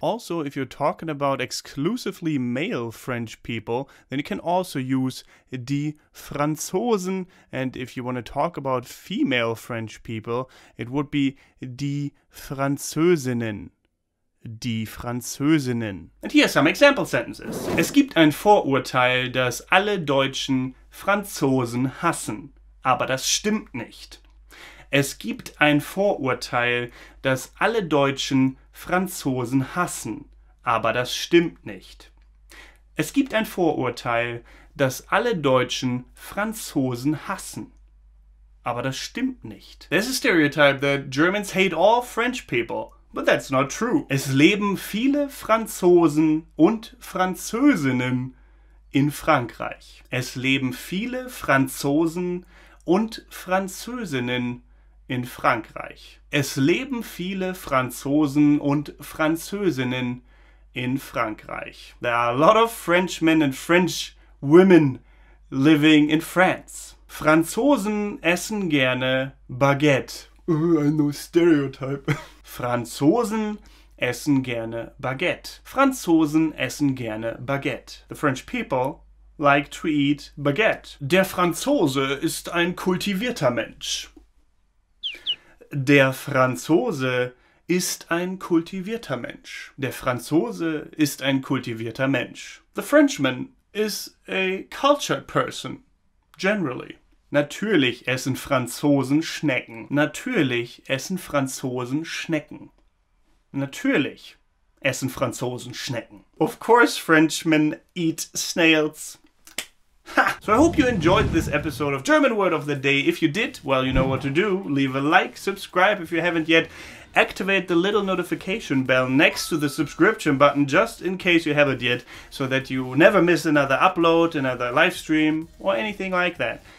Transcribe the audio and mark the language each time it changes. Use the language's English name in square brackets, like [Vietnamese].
[English] Also, if you're talking about exclusively male French people, then you can also use die Franzosen. And if you want to talk about female French people, it would be die Französinnen. Die Französinnen. And here are some example sentences. [German] Es gibt ein Vorurteil, dass alle Deutschen Franzosen hassen. Aber das stimmt nicht. Es gibt ein Vorurteil, dass alle Deutschen Franzosen hassen. Aber das stimmt nicht. Es gibt ein Vorurteil, dass alle Deutschen Franzosen hassen. Aber das stimmt nicht. [English] There's a stereotype that Germans hate all French people. But that's not true. [German] Es leben viele Franzosen und Französinnen in Frankreich. Es leben viele Franzosen und Französinnen in Frankreich. Es leben viele Franzosen und Französinnen in Frankreich. [English] There are a lot of Frenchmen and French women living in France. [German] Franzosen essen gerne Baguette. [English] I know stereotype. [German] Franzosen essen gerne Baguette. Franzosen essen gerne Baguette. [English] The French people like to eat baguette. [German] Der Franzose ist ein kultivierter Mensch. Der Franzose ist ein kultivierter Mensch. Der Franzose ist ein kultivierter Mensch. [English] The Frenchman is a cultured person, generally. [German] Natürlich essen Franzosen Schnecken. Natürlich essen Franzosen Schnecken. Natürlich essen Franzosen Schnecken. [English] Of course Frenchmen eat snails. Ha! So I hope you enjoyed this episode of German Word of the Day. If you did, well, you know what to do. Leave a like, subscribe if you haven't yet. Activate the little notification bell next to the subscription button just in case you haven't yet, so that you never miss another upload, another live stream, or anything like that.